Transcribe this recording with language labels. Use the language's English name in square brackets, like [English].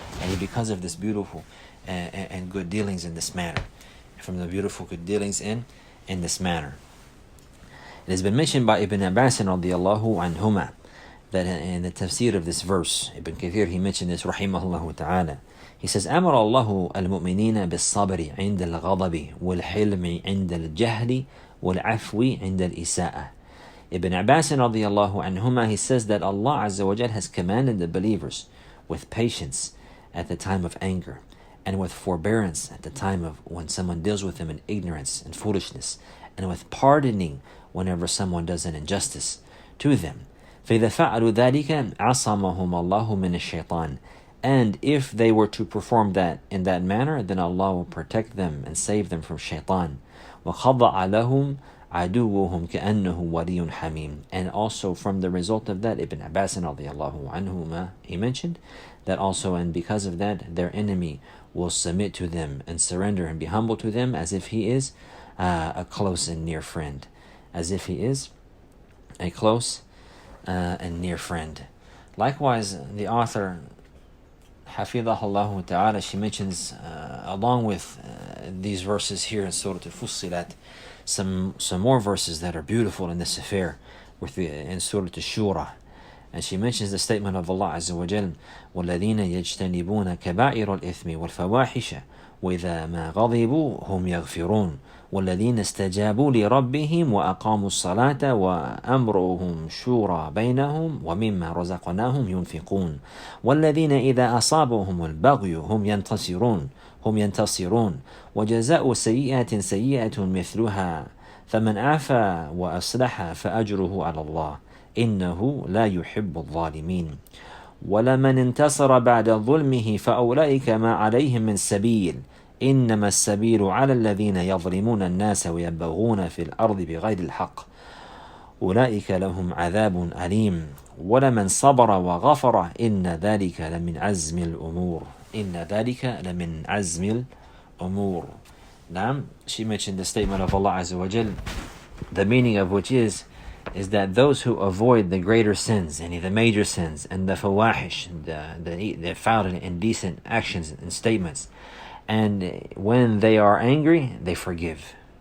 [English] And because of this beautiful and good dealings in this manner, from the beautiful good dealings in this manner. It has been mentioned by Ibn Abbas radiallahu anhuma that in the tafsir of this verse, Ibn Kathir, he mentioned this rahimahullah ta'ala. He says, [Arabic] أمر الله المؤمنين بالصبر عند الغضب والحلم عند الجهل والعفو عند الإساءة. [English] Ibn Abbas radiallahu anhuma, he says that Allah Azza wa Jal has commanded the believers with patience at the time of anger, and with forbearance at the time of when someone deals with them in ignorance and foolishness, and with pardoning whenever someone does an injustice to them. [Arabic] فإذا فعلوا ذلك عصمهم الله من الشيطان. [English] And if they were to perform that in that manner, then Allah will protect them and save them from shaitan. [Arabic] وَخَضَعَ لَهُمْ عدوهم كأنه ولي حميم. [English] And also from the result of that, Ibn Abbas radiallahu anhuma, he mentioned that also, and because of that, their enemy will submit to them and surrender and be humble to them as if he is a close and near friend. As if he is a close and near friend. Likewise, the author, Hafidahullah Ta'ala, she mentions, along with these verses here in Surah Al-Fussilat, some more verses that are beautiful in this affair in Surah Al-Shura. And she mentions the statement of Allah Azza wa Jal, [Arabic] وَالَّذِينَ يَجْتَنِبُونَ كَبَائِرَ الْإِثْمِ وَالْفَوَاحِشَ وَإِذَا مَا غَضِبُوا هُمْ يَغْفِرُونَ وَالَّذِينَ اسْتَجَابُوا لِرَبِّهِمْ وَأَقَامُوا الصَّلَاةَ وَأَمْرُهُمْ شُورَى بَيْنَهُمْ وَمِمَّا رَزَقْنَاهُمْ يُنْفِقُونَ وَالَّذِينَ إِذَا أَصَابَهُمُ الْبَغْيُ هُمْ يَنْتَصِرُونَ وَجَزَاءُ سَيِّئَةٍ سَيِّئَةٌ مِثْلُهَا فَمَنْ عَفَا وَأَصْلَحَ فَأَجْرُهُ عَلَى اللَّهِ إنه لا يحب الظالمين ولمن انتصر بعد ظلمه فأولئك ما عليهم من سبيل إنما السبيل على الذين يظلمون الناس ويبغون في الأرض بغير الحق أولئك لهم عذاب أليم ولمن صبر وغفر إن ذلك لمن عزم الأمور إن ذلك لمن عزم الأمور. [English] Now, she mentioned the statement of Allah Azza wa Jal, the meaning of which is that those who avoid the greater sins, any of the major sins, and the fawahish, the foul and indecent actions and statements, and when they are angry, they forgive.